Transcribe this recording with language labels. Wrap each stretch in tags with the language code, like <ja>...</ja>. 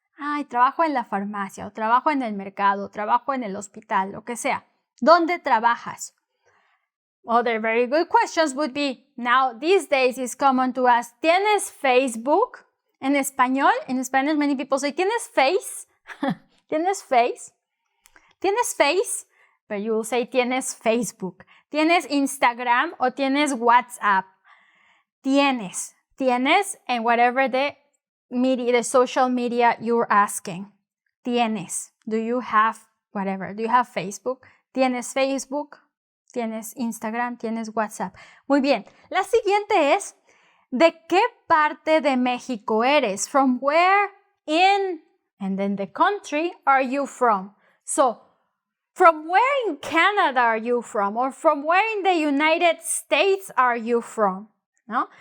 <es>Ay, trabajo en la farmacia, o trabajo en el mercado, o trabajo en el hospital, lo que sea. ¿Dónde trabajas?</es> <en>Other very good questions would be, now these days it's common to ask,</en> <es>¿tienes Facebook? En español,</es> <en>in Spanish, many people say,</en> <es>¿tienes face? ¿Tienes face? ¿Tienes face?</es> <en>But you will say,</en> <es>¿tienes Facebook? ¿Tienes Instagram o tienes WhatsApp?</es> <en>Tienes, and whatever the media, the social media you're asking.</en> <es>Tienes.</es> <en>Do you have whatever? Do you have Facebook?</en> <es>¿Tienes Facebook? ¿Tienes Instagram? ¿Tienes WhatsApp? Muy bien. La siguiente es, ¿de qué parte de México eres?</es> <en>From where in And then the country are you from? So, from where in Canada are you from? Or from where in the United States are you from? No?</en>